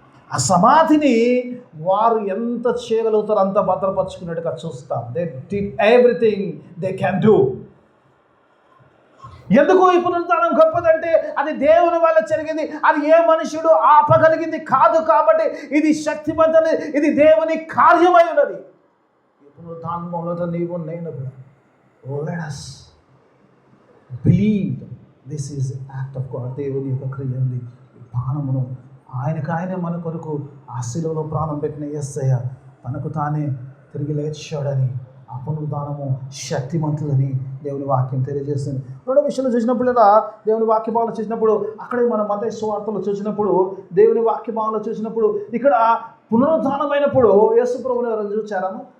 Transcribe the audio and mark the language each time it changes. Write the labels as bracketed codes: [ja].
[te] ఆ సమాధిని వారు ఎంత చేయగలుగుతారో అంత భద్రపరుచుకున్నట్టుగా చూస్తాం. [en] They did everything they can do. [te] ఎందుకు ఈ పునరుద్ధానం గొప్పదంటే అది దేవుని వల్ల జరిగింది. అది ఏ మనుషుడు ఆపగలిగింది కాదు. కాబట్టి ఇది శక్తివంతది, ఇది దేవుని కార్యమై ఉన్నది. ఈ పునరుద్ధానంలో నీవు నేను [en] let us believe this is the act of God. [te] దేవుని యొక్క క్రియ ఉంది. ప్రాణమును ఆయన మన కొరకు ఆ శిలువలో ప్రాణం పెట్టిన యేసయ్య తనకు తానే తిరిగి లేచాడని, ఆ పునరుద్ధానము శక్తిమంతులని దేవుని వాక్యం తెలియజేస్తుంది. రెండో విషయంలో చూసినప్పుడు దేవుని వాక్యభావంలో చూసినప్పుడు, అక్కడే మన మత్తయి సువార్తలో చూసినప్పుడు, దేవుని వాక్యభావంలో చూసినప్పుడు ఇక్కడ పునరుద్ధానమైనప్పుడు యేసు ప్రభువుని ఎవరైనా చూచారా?